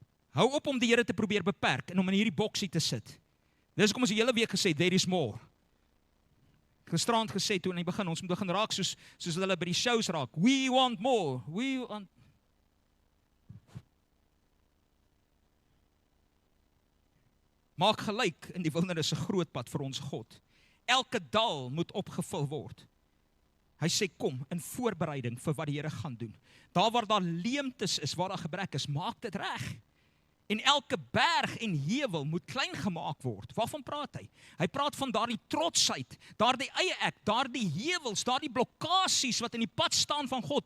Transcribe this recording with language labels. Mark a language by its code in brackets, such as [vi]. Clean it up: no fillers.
[af] Hou op om die Here te probeer beperk en om in hierdie boksie te sit. Dis hoekom ons die hele week gesê, [en] there is more. [af] Gisterand gesê toe in die begin, ons moet begin raak soos hulle by die shows raak. [en] We want more. [af] Maak gelyk in die wildernis 'n groot pad vir ons God. Elke dal moet opgevul word. Hy sê kom in voorbereiding vir wat die Here gaan doen. Daar waar daar leemtes is, waar daar gebrek is, maak dit reg. En elke berg en heuwel moet klein gemaak word. Waarvan praat hy? Hy praat van daardie trotsheid, daardie eie ek, daardie heuwels, daardie blokkasies wat in die pad staan van God.